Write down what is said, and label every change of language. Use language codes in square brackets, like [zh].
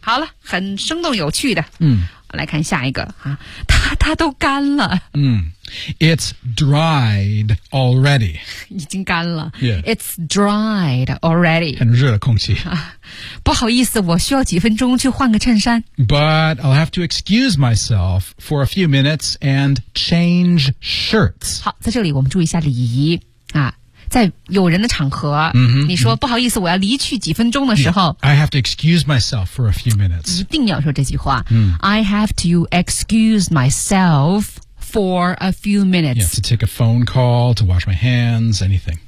[zh] 好了，很生动有趣的。嗯，我来看下一个啊，它都干了。 [en] 嗯 ，It's dried already. [zh] 已经干了。 [en] Yeah. It's dried already. [zh] 很热的空气、啊。不好意思，我需要几分钟去换个衬衫。 [en] But I'll have to excuse myself for a few minutes and change shirts. [zh] 好，在这里我们注意一下礼仪啊。在有人的场合、 mm-hmm, 你说、mm-hmm. 不好意思我要离去几分钟的时候、 [en] yeah. I have to excuse myself for a few minutes [zh] 一定要说这句话、 mm. [en] I have to excuse myself for a few minutes yeah, To take a phone call, to wash my hands, anything